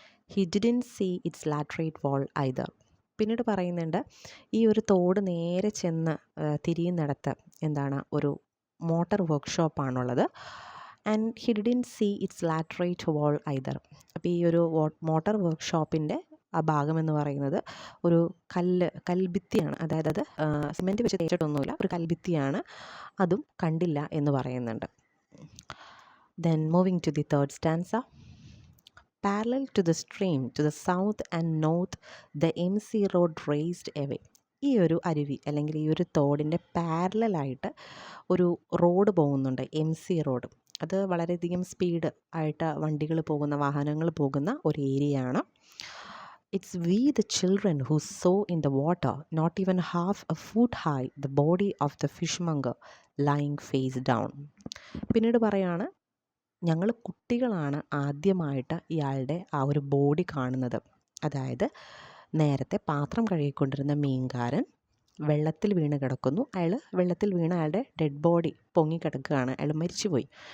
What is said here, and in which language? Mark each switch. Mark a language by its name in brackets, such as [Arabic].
[English] He didn't see its laterite wall either. [Malayalam] പിന്നീട് പറയുന്നുണ്ട്, ഈ ഒരു തോട് നേരെ ചെന്ന് തിരിയുന്നിടത്ത് ഒരു motor വർക്ക്ഷോപ്പാണുള്ളത്. [English] And he didn't see its laterite wall either. [Malayalam] അപ്പോൾ ഈ ഒരു മോട്ടർ വർക്ക്ഷോപ്പിൻ്റെ ആ ഭാഗം എന്ന് പറയുന്നത് ഒരു കൽഭിത്തിയാണ്, അതായത് അത് സിമെൻറ്റ് വെച്ച് തേച്ചിട്ടൊന്നുമില്ല, ഒരു കൽഭിത്തിയാണ്, അതും കണ്ടില്ല എന്ന് പറയുന്നുണ്ട്. [English] Then moving to the third stanza. Parallel to the stream to the south and north the MC road raced away. [Malayalam] ഈ ഒരു അരുവി അല്ലെങ്കിൽ ഈ ഒരു തോടിൻ്റെ പാരലായിട്ട് ഒരു റോഡ് പോകുന്നുണ്ട്, MC റോഡ്. അത് വളരെയധികം സ്പീഡ് ആയിട്ട് വണ്ടികൾ പോകുന്ന, വാഹനങ്ങൾ പോകുന്ന ഒരു ഏരിയയാണ്. [English] It's we the children who saw in the water, not even half a foot high, the body of the fishmonger lying face down. [Malayalam] പിന്നീട് പറയാണ്, ഞങ്ങൾ കുട്ടികളാണ് ആദ്യമായിട്ട് ഇയാളുടെ ആ ഒരു ബോഡി കാണുന്നത്. അതായത് നേരത്തെ പാത്രം കഴുകിക്കൊണ്ടിരുന്ന മീൻകാരൻ വെള്ളത്തിൽ വീണ് കിടക്കുന്നു. വെള്ളത്തിൽ വീണ് അയാളുടെ ഡെഡ് ബോഡി പൊങ്ങിക്കിടക്കുകയാണ്, അയാൾ മരിച്ചുപോയി.